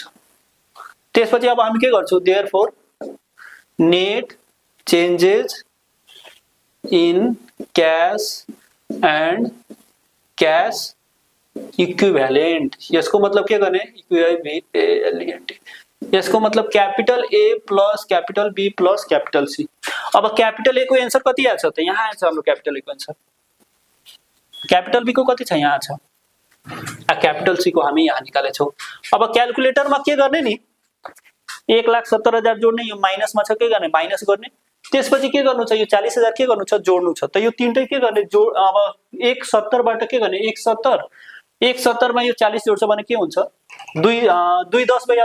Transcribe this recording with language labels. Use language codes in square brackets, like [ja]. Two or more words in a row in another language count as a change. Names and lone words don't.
[ne] त्यसपछि अब हामी के गर्छौं, [en] therefore net changes in cash and cash equivalent. [ne] यसको मतलब के गर्ने, इक्विभ्यालेन्ट, यसको मतलब [en] capital A plus capital B plus capital C. [ne] अब [en] capital A [ne] को आंसर कति आछ त, यहाँ आछ हाम्रो [en] capital A [ne] को आंसर। [en] capital B [ne] को कति छ, यहाँ छ। [en] capital C [ne] को हामी यहाँ निकाले छौ। अब क्याल्कुलेटरमा के गर्ने नि, 1,70,000 जोड्ने, यो माइनसमा छ, के गर्ने, माइनस गर्ने। त्यसपछि के गर्नु छ, यो 40,000 के गर्नु छ, जोड्नु छ। त यो तीनटै के गर्ने, अब 170 बाट के गर्ने, 170 मा यो 40 जोड्छ भने के हुन्छ, 2 10 भइहाल्छ।